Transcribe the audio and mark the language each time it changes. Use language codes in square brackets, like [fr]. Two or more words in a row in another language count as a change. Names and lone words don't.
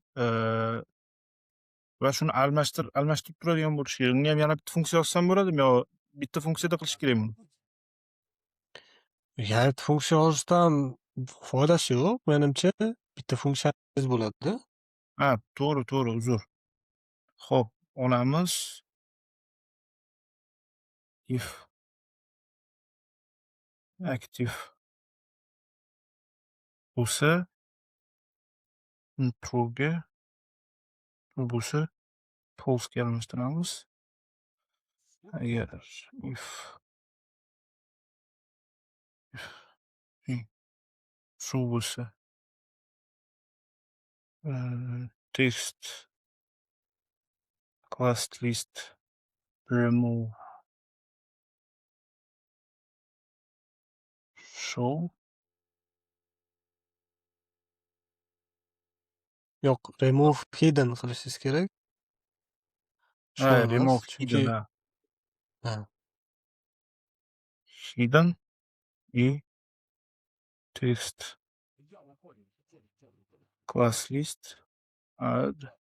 [uz] Va shuni almashtirib turadigan bo'lishi kerak. Unga ham yana bitta funksiya yozsam bo'ladimi yo bitta funksiyada qilish kerakmi? Yana funksiya yozishdan foydasi yo'q. Menimcha bitta funksiyangiz bo'ladi. Ha, to'g'ri, uzr. Xo'p, olamiz. [en] If active [uz] bo'lsa, true'ga, true bo'lsa false'ga almashtiramiz. Agar [en] if true [uz] bo'lsa [en] text class list remove show. [uz] Yo'q, [en] remove hidden [uz] qilishingiz kerak. Show emas, Remove chunki hidden, ha, [en] hidden и text class list add